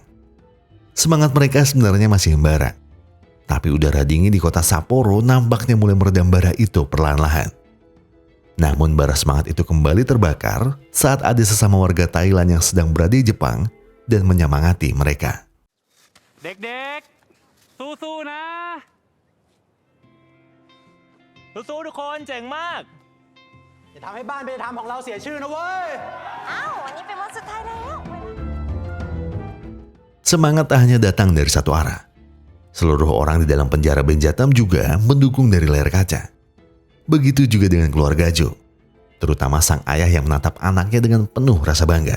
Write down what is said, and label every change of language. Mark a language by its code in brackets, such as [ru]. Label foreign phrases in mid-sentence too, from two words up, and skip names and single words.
[id] Semangat mereka sebenarnya masih membara. Tapi udara dingin di kota Sapporo nampaknya mulai meredam bara itu perlahan-lahan. Namun bara semangat itu kembali terbakar saat ada sesama warga Thailand yang sedang berada di Jepang dan menyemangati mereka. Dek-dek, [th] สู้ๆนะสู้ๆทุกคนเจ๋งมาก อย่าทำให้บ้านไปทำของเราเสียชื่อนะเว้ย [id] Semangat tak hanya datang dari satu arah. Seluruh orang di dalam penjara Benjatam juga mendukung dari layar kaca. Begitu juga dengan keluarga Jo, terutama sang ayah yang menatap anaknya dengan penuh rasa bangga.